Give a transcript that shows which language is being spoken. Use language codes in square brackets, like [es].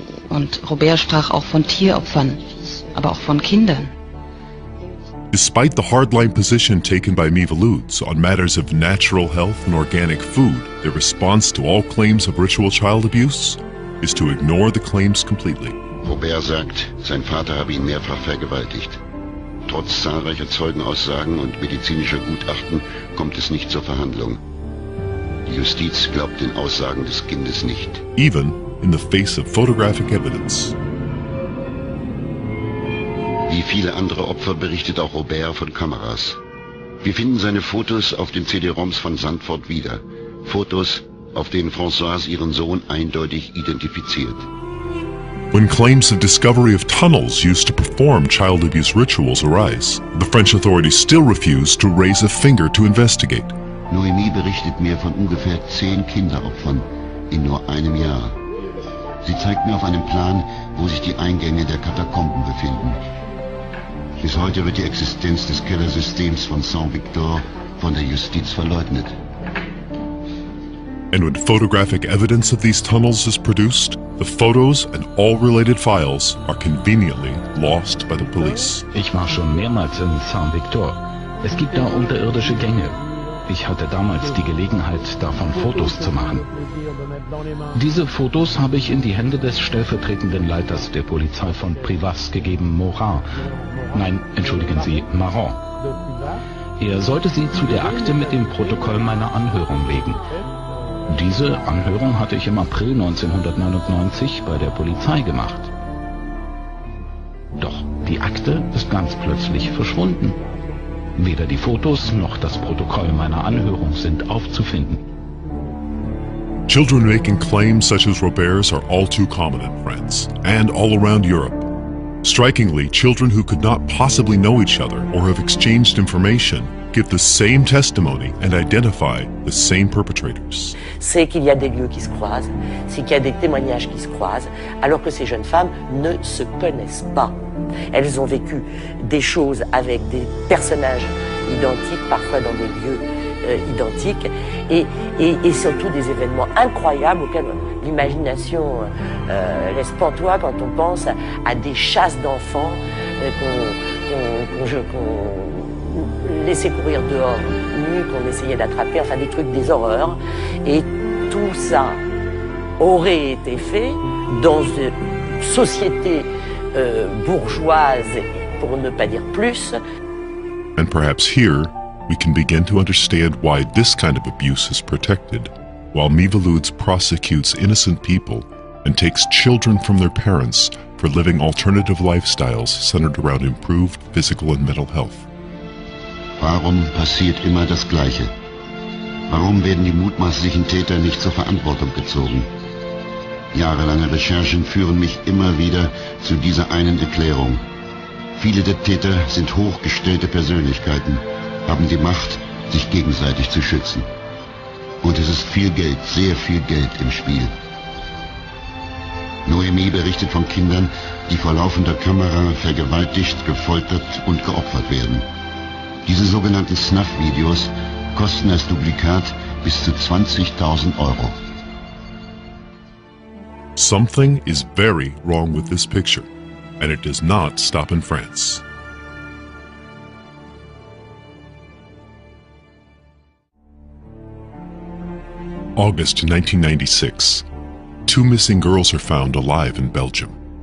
[de] Und Robert sprach auch von Tieropfern, aber auch von Kindern. [en] Despite the hardline position taken by Miviludes on matters of natural health and organic food, their response to all claims of ritual child abuse is to ignore the claims completely. [de] Robert sagt, sein Vater habe ihn mehrfach vergewaltigt. Trotz zahlreicher Zeugenaussagen und medizinischer Gutachten kommt es nicht zur Verhandlung. Die Justiz glaubt den Aussagen des Kindes nicht. [en] Even in the face of photographic evidence. [de] viele andere Opfer berichtet auch Robert von Kameras. Wir finden seine Fotos auf den CD-ROMs von Sandford wieder. Fotos, auf denen Françoise ihren Sohn eindeutig identifiziert. [en] When claims of discovery of tunnels used to perform child abuse rituals arise, the French authorities still refuse to raise a finger to investigate. [de] Noémie berichtet mir von ungefähr 10 Kinderopfern in nur einem Jahr. Sie zeigt mir auf einem Plan, wo sich die Eingänge der Katakomben befinden. Bis heute wird die Existenz des Kellersystems von Saint-Victor von der Justiz verleugnet. [en] And when photographic evidence of these tunnels is produced, the photos and all related files are conveniently lost by the police. [de] Ich war schon mehrmals in Saint-Victor. Es gibt da unterirdische Gänge. Ich hatte damals die Gelegenheit, davon Fotos zu machen. Diese Fotos habe ich in die Hände des stellvertretenden Leiters der Polizei von Privas gegeben, Morin. Nein, entschuldigen Sie, Marron. Er sollte sie zu der Akte mit dem Protokoll meiner Anhörung legen. Diese Anhörung hatte ich im April 1999 bei der Polizei gemacht. Doch die Akte ist ganz plötzlich verschwunden. Weder die Fotos noch das Protokoll meiner Anhörung sind aufzufinden. [en] Children making claims such as Robert's are all too common in France and all around Europe. Strikingly, children who could not possibly know each other or have exchanged information give the same testimony and identify the same perpetrators. [fr] C'est qu'il y a des lieux qui se croisent, c'est qu'il y a des témoignages qui se croisent, alors que ces jeunes femmes ne se connaissent pas. Elles ont vécu des choses avec des personnages identiques, parfois dans des lieux identiques, et surtout des événements incroyables auxquels l'imagination laisse pantois quand on pense à des chasses d'enfants qu'on laissait courir dehors, nus, qu'on essayait d'attraper, enfin des trucs, des horreurs. Et tout ça aurait été fait dans une société bourgeoise, pour ne pas dire plus. [en] And perhaps here, we can begin to understand why this kind of abuse is protected, while Miviludes prosecutes innocent people and takes children from their parents for living alternative lifestyles centered around improved physical and mental health. [de] Warum passiert immer das Gleiche? Warum werden die mutmaßlichen Täter nicht zur Verantwortung gezogen? Jahrelange Recherchen führen mich immer wieder zu dieser einen Erklärung. Viele der Täter sind hochgestellte Persönlichkeiten, haben die Macht, sich gegenseitig zu schützen. Und es ist viel Geld, sehr viel Geld im Spiel. Noémie berichtet von Kindern, die vor laufender Kamera vergewaltigt, gefoltert und geopfert werden. Diese sogenannten Snuff-Videos kosten als Duplikat bis zu 20.000 Euro. [en] Something is very wrong with this picture, and it does not stop in France. August 1996. 2 missing girls are found alive in Belgium.